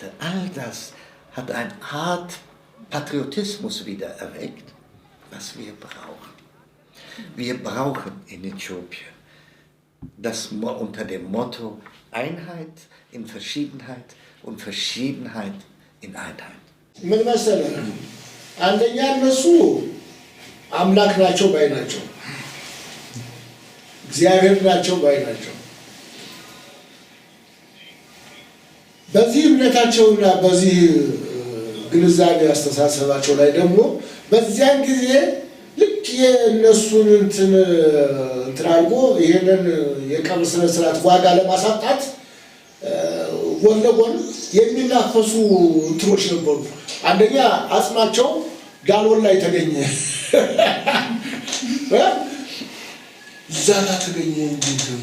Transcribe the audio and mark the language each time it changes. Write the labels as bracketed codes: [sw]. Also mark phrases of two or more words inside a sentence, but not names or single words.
[de] All das hat eine Art Patriotismus wieder erweckt, was wir brauchen. Wir brauchen in Äthiopien das unter dem Motto Einheit in Verschiedenheit und Verschiedenheit in Einheit. [am] ምን መሰለህ አንደኛ እነሱ አምላክ ናቸው ባይ ናቸው እግዚአብሔር ናቸው ባይ ናቸው በዚህ እምነታቸውና በዚህ ግንዛቤ አስተሳሰባቸው ላይ ደግሞ በዚያን ጊዜ ልክ የእነሱን እንትን አድርጎ ይሄንን የቀብር ስነ ስርዓት ዋጋ ለማሳጣት ጎን ለጎን የሚናፈሱ እንትኖች ነበሩ። አንደኛ አጽማቸው ዳሎል ላይ ተገኘ ዛታ ተገኘ እንዴት